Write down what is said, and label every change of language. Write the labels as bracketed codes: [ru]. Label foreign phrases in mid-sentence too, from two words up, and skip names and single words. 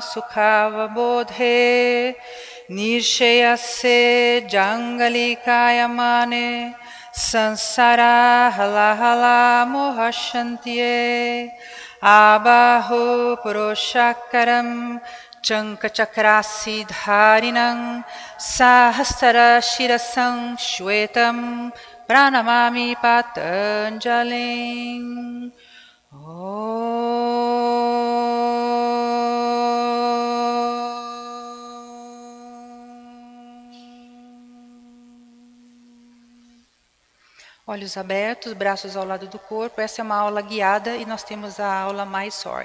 [sa] Sukhava Bodhe Nirshayase Jangalikayamane Sansara Halahala Mohashantiye Abahu Purushakaram Chankachakrasi Dharinam Sahasara Shirasam Shwetam Pranamami Patanjalim. [pt] Olhos abertos, braços ao lado do corpo. Essa é uma aula guiada e nós temos a aula Mysore.